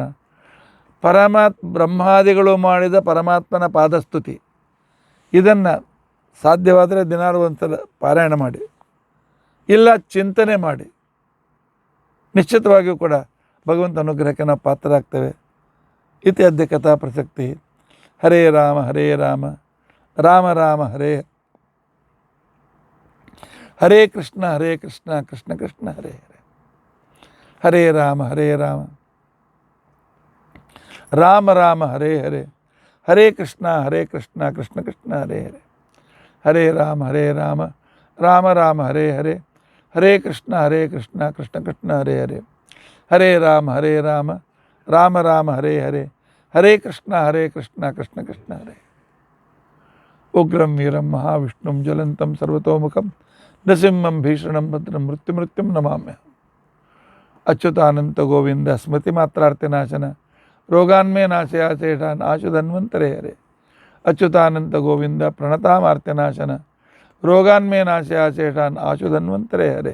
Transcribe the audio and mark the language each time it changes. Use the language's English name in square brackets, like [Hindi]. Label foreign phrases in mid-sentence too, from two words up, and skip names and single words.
[Kannada] ಬ್ರಹ್ಮಾದಿಗಳು ಮಾಡಿದ ಪರಮಾತ್ಮನ ಪಾದಸ್ತುತಿ, ಇದನ್ನು ಸಾಧ್ಯವಾದರೆ ದಿನಾಲು ಒಂದ್ಸಲ ಪಾರಾಯಣ ಮಾಡಿ, ಇಲ್ಲ ಚಿಂತನೆ ಮಾಡಿ. ನಿಶ್ಚಿತವಾಗಿಯೂ ಕೂಡ ಭಗವಂತ ಅನುಗ್ರಹಕ್ಕೆ ನಾವು ಪಾತ್ರರಾಗ್ತೇವೆ. [Sanskrit] ಇತಿ ಅದ್ಯ ಕಥಾ ಪ್ರಸಕ್ತಿ. ಹರೇ ರಾಮ ಹರೇ ರಾಮ ರಾಮ ರಾಮ ಹರೇ ಹರೇ ಕೃಷ್ಣ ಕೃಷ್ಣ ಕೃಷ್ಣ ಹರೇ ಹರೇ. ಹರೇ ರಾಮ ರಾಮ ರಾಮ ಹರೇ ಹರೇ. ಹರೇ ಕೃಷ್ಣ ಕೃಷ್ಣ ಕೃಷ್ಣ ಹರೇ ಹರೇ. ಹರೇ ರಾಮ ರಾಮ ರಾಮ ಹರೇ ಹರೇ. ಹರೇ ಕೃಷ್ಣ ಕೃಷ್ಣ ಕೃಷ್ಣ ಹರೇ ಹರೇ. ಹರೇ ರಾಮ ರಾಮ ರಾಮ ಹರೇ ಹರೇ. ಹರೇ ಕೃಷ್ಣ ಕೃಷ್ಣ ಕೃಷ್ಣ ಹರೇ. ಉಗ್ರಂ ವೀರಂ ಮಹಾವಿಷ್ಣುಂ ಜ್ವಲಂತಂ ಸರ್ವತೋಮುಖಂ ನೃಸಿಂಹಂ ಭೀಷಣಂ ಭದ್ರಂ ಮೃತ್ಯುಂ ನಮಾಮ್ಯಹಂ. ಅಚ್ಯುತಾನಂತ ಗೋವಿಂದ ಸ್ಮೃತಿ ಮಾತ್ರಾರ್ತಿನಾಶನ ರೋಗಾನ್ಮೇ ನಾಶಯಾಚೇಷಾನ್ ಆಶು ಧನ್ವಂತರೇ ಹರೇ. ಅಚ್ಯುತಾನಂತ ಗೋವಿಂದ ಪ್ರಣತಾಮಾರ್ತಿನಾಶನ ರೋಗಾನ್ಮೇ ನಾಶಯಾಚೇಷಾನ್ ಆಶು ಧನ್ವಂತರೇ ಹರೇ.